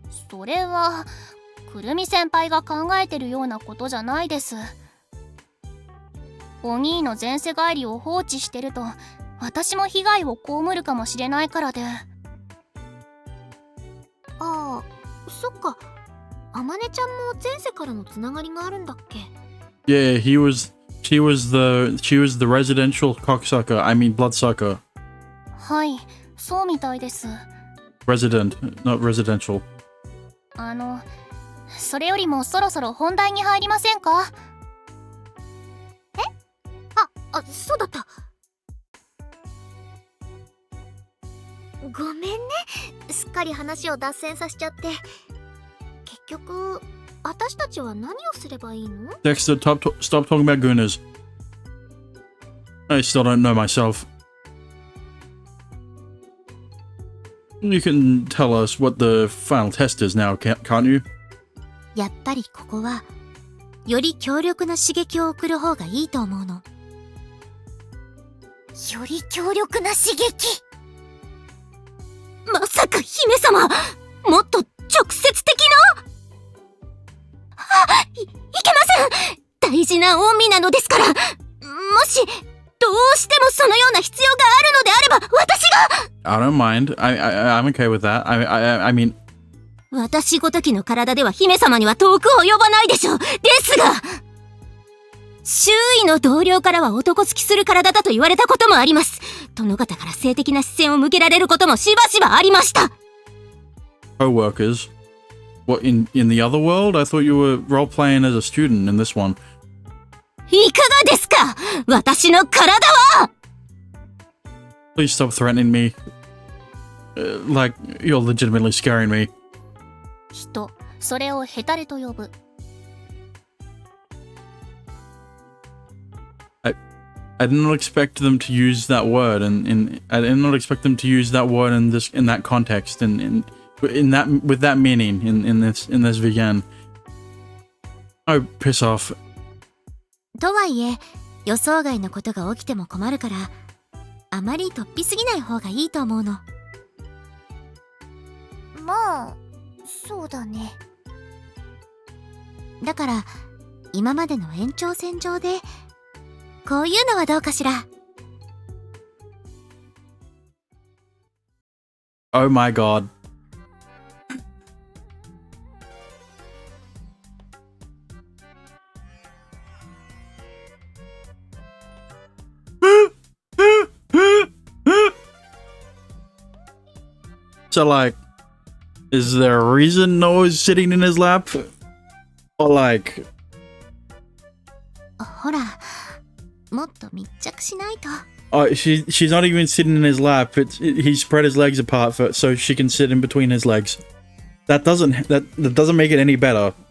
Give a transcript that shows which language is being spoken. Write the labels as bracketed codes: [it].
[ja] それはくるみ先輩が考えてるようなことじゃないです。お兄の前世返りを放置してると私も被害を被るかもしれないからで。そっか。あまねちゃんも前世からのつながりがあるんだっけ？ [en] Yeah, she was the residential cocksucker. I mean bloodsucker. [ja] はい、そうみたいです。 [en] Resident, not residential. [ja] それよりもそろそろ本題に入りませんか？そうだった。ごめんね、すっかかり話を脱線させちゃって。結局、私たちは何をすればいいの？ [en] Dexter, stop talking about gooners. I still don't know myself. You can tell us what the final test is now, can't you? [ja] やっぱりここは、より強力な刺激を送る方がいいと思うの。より強力な刺激？まさか姫様、もっと直接的な？いけません！大事な恩義なのですから。もし、どうしてもそのような必要があるのであれば、私が [en] I don't mind. I'm okay with that. I mean... [ja] 私ごときの体では姫様には遠く及ばないでしょう。ですが、周囲の同僚からは男好きする体だと言われたこともあります。殿方から性的な視線を向けられることもしばしばありました。 [en] Co-workers? What, in the other world? I thought you were role-playing as a student in this one. [ja] いかがですか？私の体は！ [en] Please stop threatening me. Like, you're legitimately scaring me. [ja] 人、それをヘタレと呼ぶ。 [en] I did not expect them to use that word, and I did not expect them to use that word in that context, and in that with that meaning in this VN. Oh, piss off. [ja] とはいえ、予想外のことが起きても困るから、あまり突飛すぎない方がいいと思うの。まあ、そうだね。だから、今までの延長線上で、こういうのはどうかしら。 [en] Oh my god. So, like, is there a reason Noah's sitting in his lap? Or like... [ja] ほら、もっと密着しないと。 [en] Oh, she's not even sitting in his lap. He spread his legs apart so she can sit in between his legs. That doesn't make it any better.